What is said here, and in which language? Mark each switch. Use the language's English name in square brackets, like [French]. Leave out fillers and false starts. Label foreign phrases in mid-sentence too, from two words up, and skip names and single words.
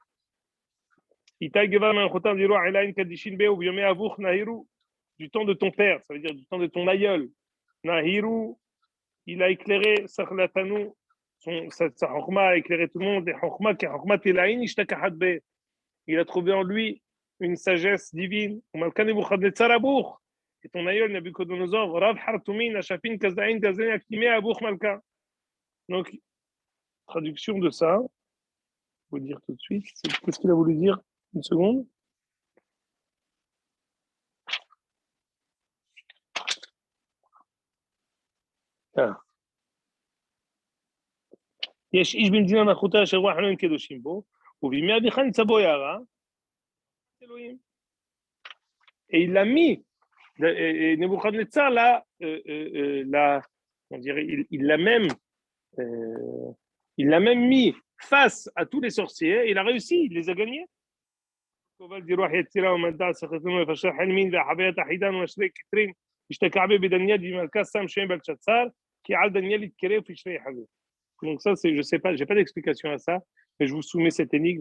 [French] Du temps de ton père, ça veut dire du temps de ton aïeul. Nahiru, il a éclairé sa chokma a éclairé tout le monde. Il a trouvé en lui une sagesse divine. Et ton aïeul Nabucodonosor, [Aramaic] רב חרטמין אשפין כשדין כשדין גזרין אבוך מלכא. [French] Donc, traduction de ça, je vais vous dire tout de suite. Qu'est-ce qu'il a voulu dire? Une seconde. [Hebrew] יש איש במדינה מלכותה אשר רוח אלוהים קדושים בו, ובימי אביך נמצא בו יערה, אלוהים. [French] Et il l'a mis, Nebuchadnezzar on dirait, il l'a même mis face à tous les sorciers, et il a réussi, il les a gagnés. Donc ça, je sais pas, j'ai pas d'explication à ça, mais je vous soumets cette énigme.